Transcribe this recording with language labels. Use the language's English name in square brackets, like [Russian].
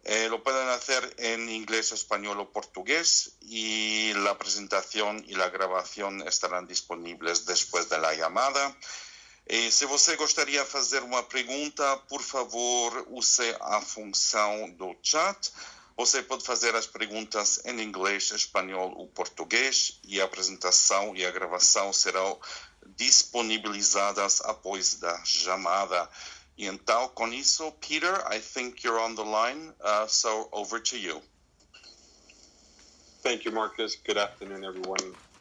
[Spanish] Lo pueden hacer en inglés, español o portugués, y la presentación y la grabación estarán disponibles después de la llamada. [Portuguese] Se você gostaria de fazer uma pergunta, por favor, use a função do chat. Você pode fazer as perguntas em inglês, espanhol ou português, e a apresentação e a gravação serão disponibilizadas após da chamada. E então, com isso, [English] Peter, I think you're on the line, so over to you. Thank you, Marcus. Good afternoon, everyone.